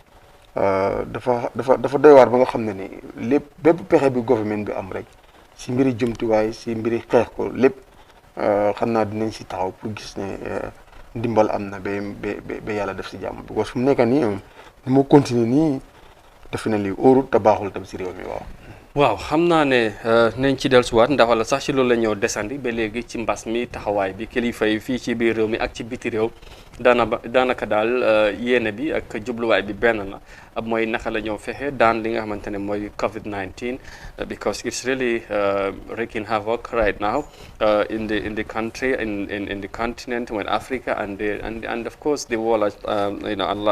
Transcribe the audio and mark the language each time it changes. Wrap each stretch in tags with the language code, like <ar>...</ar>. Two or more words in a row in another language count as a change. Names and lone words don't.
<wo>dafa doy waar ba nga xam ne ni lépp bépp pexe bi gouvernement bi am rek si mbiri jumtuwaay si mbiri xeex ko lépp xam naa dinañ si taxaw pour gis ne ndimbal am na ba yàlla def si jàmm</wo> <fr>parce que</fr> <wo>fu mu nekk nii ni moo continuer nii defe na lii óorut te baaxul tam si réew mi waaw xam naa ne nañ ci dellusiwaat ndax wala sax ci loolu la ñëw desandi ba léegi ci mbas mi taxawaay bi kilifa yi fii ci biir réew mi ak ci biti réew daanaka daal yéene bi ak jubluwaay bi benn la mooy naka la ñëw fexe daan li nga xamante ne mooy COVID-19</wo> <en>because it's really wreaking havoc right now in the country in the continent with Africa and of course the world</en>